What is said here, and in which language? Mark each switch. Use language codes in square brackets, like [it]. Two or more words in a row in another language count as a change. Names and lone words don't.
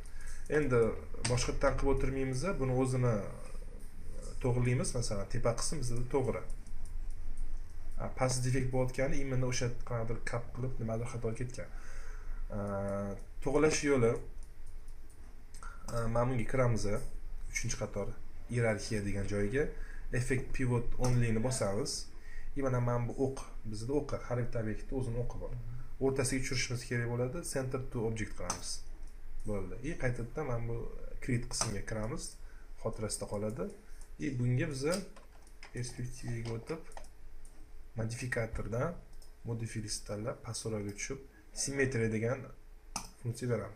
[uz] Endi boshqatdan qilib o'tirmaymiz, buni o'zini to'g'rilaymiz. Masalan, tepa qism bizda to'g'ri. Past defekt bo'layotgani imенно o'sha qanaqadir kap qilib nimadir xato ketgan. To'g'rilash yo'li mana bunga kiramiz. 3-qator iyerarxiya degan joyga [en] effect pivot only [uz] ni bosamiz. Mana men bu o'q, bizda o'q, har bitta obyektda o'zining o'qi bor. O'rtasiga tushirishimiz kerak bo'ladi, [en] center to object [uz] qilamiz. Bo'ldi. Qaytadan men bu create qismiga kiramiz. Xotirasida qoladi. Bunga biz perspektivaga o'tib modifikatordan [en] modify list [uz] tanlab pasoraga tushib symmetry degan funksiya beramiz.